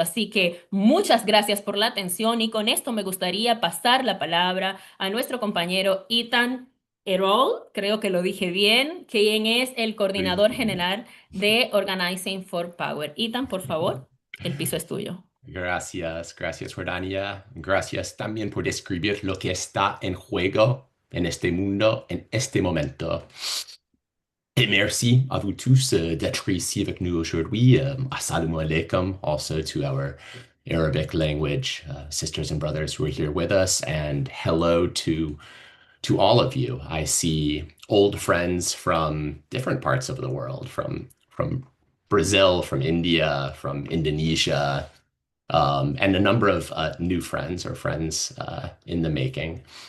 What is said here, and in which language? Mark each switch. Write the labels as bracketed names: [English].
[Spanish] Así que muchas gracias por la atención y con esto me gustaría pasar la palabra a nuestro compañero Ethan Errol, creo que lo dije bien, quien es el Muy coordinador bien. general de Organizing for Power. Ethan, por favor, el piso es tuyo. Gracias, gracias, Jordania. Gracias también por describir lo que está en juego en este mundo, en este momento. [French] Et merci à vous tous d'être ici avec nous aujourd'hui. [Arabic] Assalamu alaikum [English] also to our Arabic language sisters and brothers who are here with us, and hello to all of you. I see old friends from different parts of the world, from Brazil, from India, from Indonesia, and a number of new friends or friends in the making.